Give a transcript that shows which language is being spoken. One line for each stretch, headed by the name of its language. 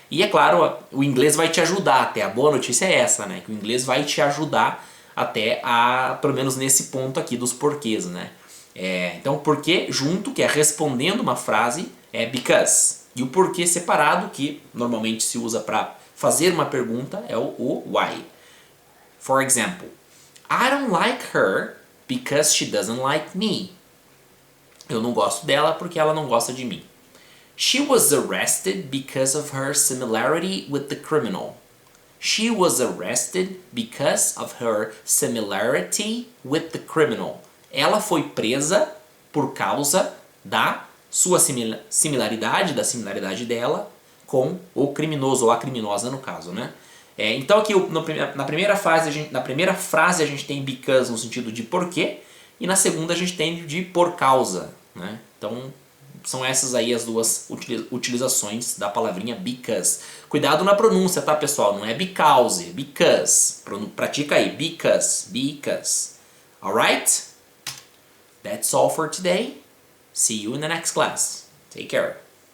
Portuguese: E é claro, o inglês vai te ajudar até, a boa notícia é essa, né, que o inglês vai te ajudar até pelo menos nesse ponto aqui dos porquês, né? Então, porquê junto, que é respondendo uma frase, é because. E o porquê separado, que normalmente se usa para fazer uma pergunta, é o why.
English: For example, I don't like her because she doesn't like me.
Portuguese: Eu não gosto dela porque ela não gosta de mim.
English: She was arrested because of her similarity with the criminal. She was arrested because of her similarity with the criminal.
Portuguese: Ela foi presa por causa da sua similaridade, da similaridade dela com o criminoso, ou a criminosa no caso, né? Então aqui na primeira frase a gente tem because no sentido de porquê, e na segunda a gente tem de por causa, né? Então são essas aí as duas utilizações da palavrinha because. Cuidado na pronúncia, tá, pessoal? Não é because, é because. Pratica aí,
English: because, because. Alright? That's all for today. See you in the next class. Take care.